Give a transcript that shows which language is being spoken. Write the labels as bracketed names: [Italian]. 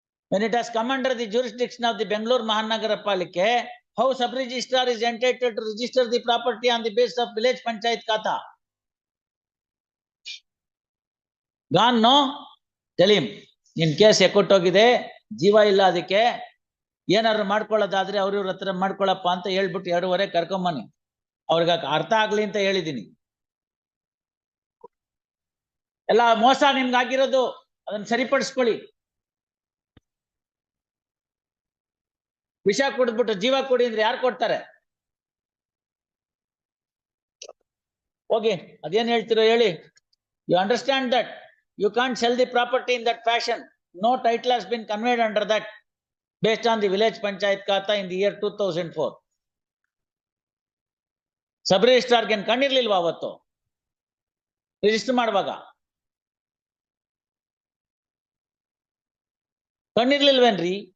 [English] When it has come under the jurisdiction of the Bangalore Mahanagara Palike, how sub-registrar is entitled to register the property on the basis of village panchayat khata? Gone, no? Tell him, in case [Kannada] ಎಕ್ಕೊಟ್ಟೋಗಿದೆ, ಜೀವ ಇಲ್ಲ ಅದಕ್ಕೆ, ಏನಾದ್ರು ಮಾಡ್ಕೊಳ್ಳೋದಾದ್ರೆ ಅವ್ರ ಹತ್ರ ಮಾಡ್ಕೊಳ್ಳಪ್ಪ ಅಂತ ಹೇಳ್ಬಿಟ್ಟು 2:30 ಕರ್ಕೊಂಬನ್ನಿ. ಅವ್ರಿಗೆ ಅರ್ಥ ಆಗ್ಲಿ ಅಂತ ಹೇಳಿದೀನಿ. ಎಲ್ಲ ಮೋಸ ನಿಮ್ಗೆ ಆಗಿರೋದು, ಅದನ್ನ ಸರಿಪಡಿಸ್ಕೊಳ್ಳಿ. ವಿಷ ಕುಡಿದ್ಬಿಟ್ಟು ಜೀವ ಕೊಡಿ ಅಂದ್ರೆ ಯಾರು ಕೊಡ್ತಾರೆ? ಹೋಗಿ ಅದೇನ್ ಹೇಳ್ತಿರೋ ಹೇಳಿ. [English] You understand that you can't sell the property in that fashion. No title has been conveyed under that based on the village panchayat khata in the year 2004. [Kannada] ಸಬ್-ರಿಜಿಸ್ಟ್ರಾರ್ ಗೆ ಕಣ್ಣಿರ್ಲಿಲ್ವಾ ಅವತ್ತು ರಿಜಿಸ್ಟರ್ ಮಾಡುವಾಗ? ಕಣ್ಣಿರ್ಲಿಲ್ವೇನ್ರಿ?